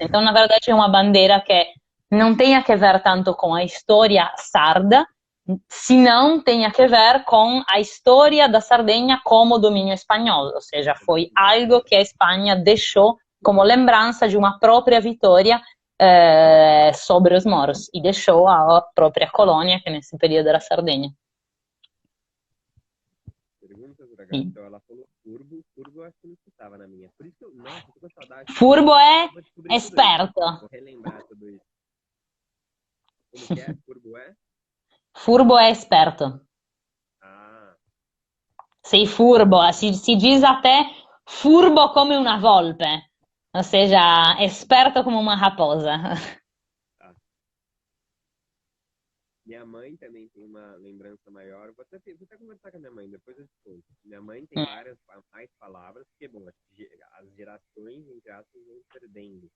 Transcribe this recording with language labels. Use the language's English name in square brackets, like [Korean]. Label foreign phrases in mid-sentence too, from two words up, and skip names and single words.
[Portuguese] Então, na verdade, é uma bandeira que não tem a ver tanto com a história sarda, se não tem a ver com a história da Sardenha como domínio espanhol, ou seja, foi algo que a Espanha deixou como lembrança de uma própria vitória sobre os moros, e deixou a própria colônia, que nesse período era a Sardenha. Perguntas, ragazzi? Então ela falou furbo, eu acho que não estava na minha. Por isso que nossa, tô com saudade. Furbo é esperto. Vou relembrar tudo isso. Como que é? Furbo é? Furbo é esperto. [Italian] Sei furbo, [Portuguese] si diz até furbo [Italian] come una volpe, [Portuguese] ou seja, esperto como uma raposa. Minha mãe também tem uma lembrança maior. Vou até conversar com a minha mãe, depois eu te conto. Minha mãe tem mais palavras, porque, bom, as gerações, entre aspas, vão perdendo.